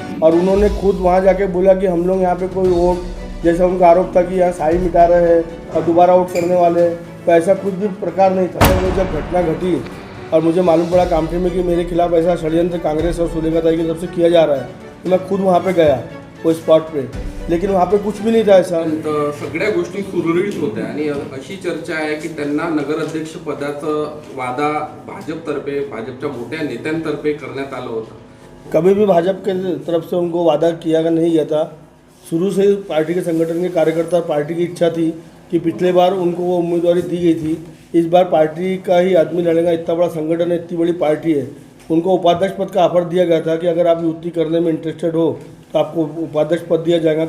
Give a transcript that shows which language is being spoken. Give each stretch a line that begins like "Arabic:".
Hindi: और उन्होंने खुद वहाँ जाके बोला कि हम लोग यहाँ पे कोई वोट, जैसा उनका आरोप था कि यहाँ साई मिटा रहे हैं और दोबारा वोट करने वाले हैं, तो ऐसा कुछ भी प्रकार नहीं था। वो जब घटना घटी और मुझे मालूम पड़ा कामठी में कि मेरे खिलाफ ऐसा षड्यंत्र कांग्रेस और सुलेखा ताई की तरफ से किया जा रहा है, तो मैं खुद वहाँ पे गया वो स्पॉट पे, लेकिन वहाँ पे कुछ भी नहीं था ऐसा।
Marathi: सगळ्या गोष्टी सुरळीत होत्या आणि अशी चर्चा आहे की त्यांना नगराध्यक्ष पदाचं वादा भाजपतर्फे, भाजपच्या मोठ्या नेत्यांतर्फे करण्यात आलं होतं।
Hindi: कभी भी भाजपा के तरफ से उनको वादा किया नहीं गया था। शुरू से पार्टी के संगठन के कार्यकर्ता, पार्टी की इच्छा थी कि पिछले बार उनको वो उम्मीदवारी दी गई थी, इस बार पार्टी का ही आदमी लड़ेगा। इतना बड़ा संगठन है, इतनी बड़ी पार्टी है, उनको उपाध्यक्ष पद का ऑफर दिया गया था कि अगर आप युति करने में इंटरेस्टेड हो तो आपको उपाध्यक्ष पद दिया जाएगा।